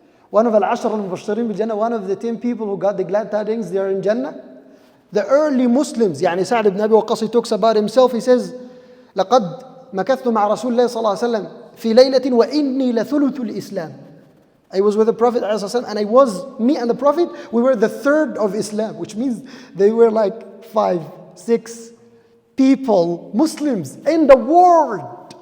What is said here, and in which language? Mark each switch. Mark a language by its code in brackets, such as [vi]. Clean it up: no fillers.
[en] One of [ar] al-ashar al-mubashirin bil Jannah, [en] one of the 10 people who got the glad tidings, they are in Jannah. The early Muslims, يعني Sa'd ibn Abi Waqqas, he talks about himself, he says, [ar] لقد مكثت مع رسول الله صلى الله عليه وسلم في ليلة وإني لثلث الإسلام. [en] I was with the Prophet and me and the Prophet, we were the third of Islam, which means they were like 5, 6 people, Muslims in the world.